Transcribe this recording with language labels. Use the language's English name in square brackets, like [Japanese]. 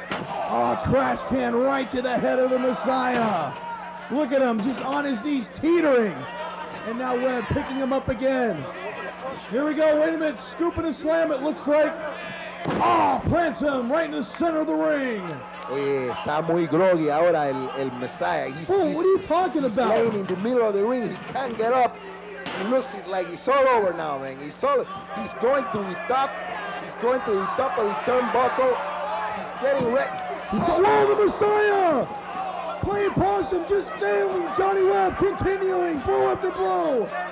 [English] Oh, trash can right to the head of the Messiah. Look at him, just on his knees, teetering. And now Webb picking him up again. Here we go, wait a minute, scoop and a slam, it looks like. Oh, plants him right in the center of the ring. [Spanish] Oye, está muy groggy ahora el Messiah. [English] What are you talking about? He's laying in the middle of the ring, he can't get up. It looks like it's all over now, man. He's going to the top. He's going to the top of the turnbuckle. He's getting ready. Oh, the Messiah! Playing possum, just nailing Johnny Webb, continuing blow after blow.